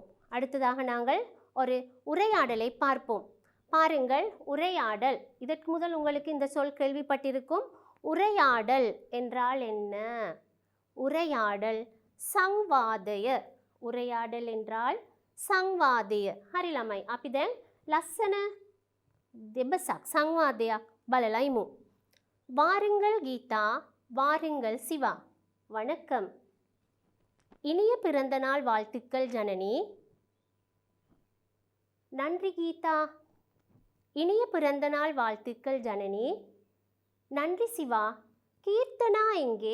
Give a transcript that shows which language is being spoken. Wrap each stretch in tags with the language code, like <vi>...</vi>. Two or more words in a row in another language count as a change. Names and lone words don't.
<ta>அடுத்ததாக நாங்கள் ஒரு உரையாடலை பார்ப்போம். பாருங்கள், உரையாடல். இதற்கு முதல் உங்களுக்கு இந்த சொல் கேள்விப்பட்டிருக்கும். உரையாடல் என்றால் என்ன? உரையாடல் සංවාදය. உரையாடல் என்றால்</ta> <si>සංවාදය. හරි ළමයි. අපි දැන් ලස්සන දෙබසක් සංවාදයක් බලලා ඉමු.</si> <ta>வாருங்கள் கீதா, வாருங்கள் சிவா. வணக்கம். இனிய பிறந்த நாள் வாழ்த்துக்கள் ஜனனி. நன்றி கீதா. இனிய பிறந்த நாள் வாழ்த்துக்கள் ஜனனி. நன்றி சிவா. கீர்த்தனா எங்கே?</ta>